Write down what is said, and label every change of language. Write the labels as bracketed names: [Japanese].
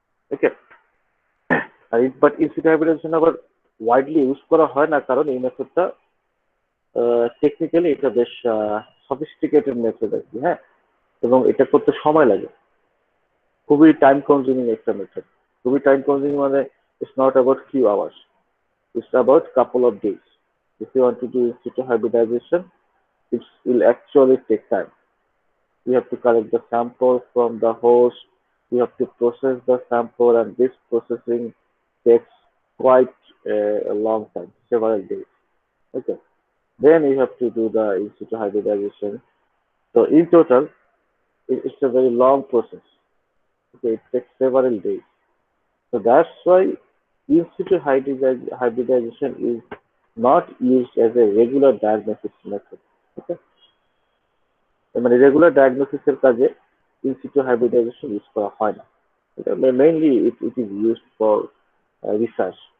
[Bangla] Okay, আর but in situ hybridization আবার widely use করা হয় না, কারণ এই মেথডটা টেকনিক্যালি এটা বেশ সফিস্টিকেটেড মেথড আর কি। হ্যাঁ, এবং এটা করতে সময় লাগে, খুবই টাইম কনজিউমিং একটা মেথড। খুবই টাইম কনজিউমিং মানে [English] It's not about few hours, it's about couple of days. If you want to do in situ hybridisation, it will actually take time. You have to collect the sample from the host, you have to process the sample, and this processing takes quite a long time, several days. Okay, then you have to do the in situ hybridization. So in total, it's a very long process. Okay, it takes several days. So that's why in situ hybridization is not used as a regular diagnosis method. [Bangla] Okay, মানে regular ডায়াগনোসিসের কাজে in situ hybridization use করা হয় না। [English] এটা mainly it is used for research.